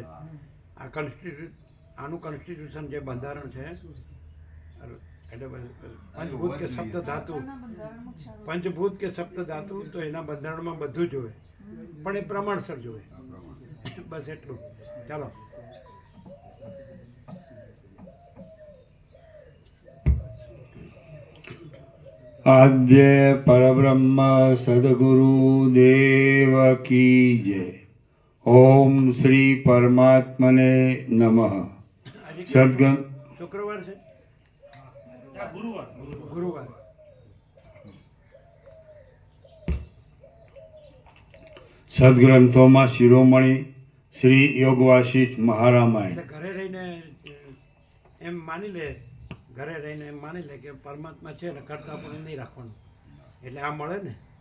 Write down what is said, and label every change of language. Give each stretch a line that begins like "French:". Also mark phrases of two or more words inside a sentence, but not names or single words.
Gujarati: આ આનું કોન્સ્ટિટ્યુશન જે બંધારણ છે એટલે પંચભૂત કે સપ્ત ધાતુ આપણા બંધારણમાં ક્ષારો પંચભૂત કે સપ્ત ધાતુ તો એના બંધારણમાં બધું જોવે પણ એ પ્રમાણસર જોવે. બસ એટલું. ચાલો.
Hindi: आद्य परब्रह्म सद्गुरु देव की जय।
Sanskrit: ओम श्री परमात्मने नमः।
Gujarati: આજે સદગુરુ શુક્રવાર છે ગુરુવાર. સદગ્રંથોમાં શિરોમણી શ્રી યોગ વાસિષ્ઠ મહારામાયણ. એટલે ઘરે રહીને એમ માની લે ઘરે રહીને એમ માની લે કે પરમાત્મા છે ને કરતા પણ નહીં રાખવાનું એટલે આ મળે ને.